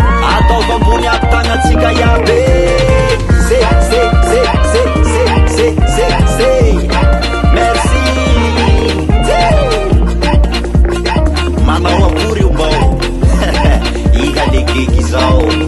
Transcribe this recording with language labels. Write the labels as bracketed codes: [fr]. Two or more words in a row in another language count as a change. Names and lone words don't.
[mg] Ataovy ambony ampitanatsika iaby. Ze, ze, ze, ze, ze, ze, ze, ze. Merci. Ze. Manao akory io mbao? Iha le geky zao.